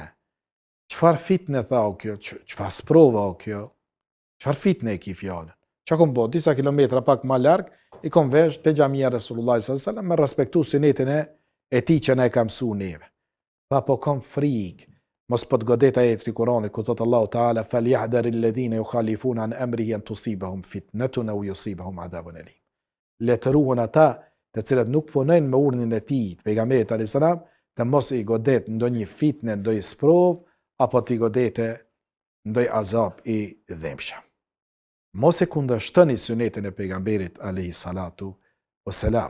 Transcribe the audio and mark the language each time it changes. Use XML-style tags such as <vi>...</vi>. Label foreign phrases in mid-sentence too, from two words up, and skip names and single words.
<sq>Çfarë fitne tha o kjo? Çfarë sprova o kjo? Çfarë fitne e ki fjalën? Çka kom bo? Disa kilometra pak më larg, i kom vesh te xhamia Resulullah</sq> <ar>صلى الله عليه وسلم</ar> <sq>me respektu sunetin e tij që na e ka mësuar neve. Tha, po kom frikë, mos po të godet ajeti i Kuranit ku thot Allahu Teala</sq> <ar>فليحذر الذين يخالفون عن أمره أن تصيبهم فتنة أو يصيبهم عذاب أليم.</ar> <sq>Letëruhen ata të cilët nuk punojnë me urdhnin e tij, pejgamberit</sq> <ar>عليه السلام,</ar> <sq>të mos i godet ndonjë fitnë, ndonjë sprov, apo të i godete ndonjë azab i dhëmshëm. Mos e kundërshtoni sunetin e pejgamberit</sq> <ar>عليه الصلاة والسلام.</ar>